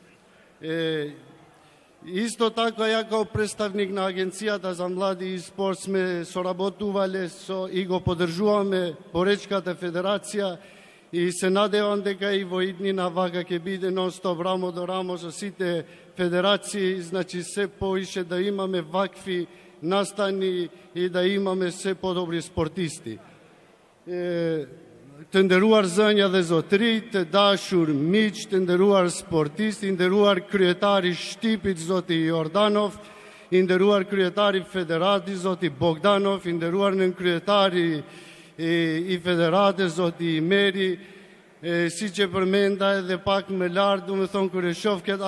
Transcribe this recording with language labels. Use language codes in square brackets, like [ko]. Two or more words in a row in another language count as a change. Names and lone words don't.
[mk] Исто така, ја како представник на Агенцијата за млади и спорт сме соработувале и го поддржуваме Поречката федерација и се надевам дека и во иднина вака ќе биде нон-стоп рамо до рамо со сите федерации, значи се поише да имаме вакви настани и да имаме се подобри спортисти. [sq] Të nderuar zënja dhe zotrit, të dashur miq, të nderuar sportistë, i nderuar kryetari Shtipit zoti Jordanov, i nderuar kryetari Federatës zoti Bogdanov, i nderuar nën kryetari i Federatës zoti Imeri, siç e përmenda edhe pak më lart, do të thonë kur e shoh këtë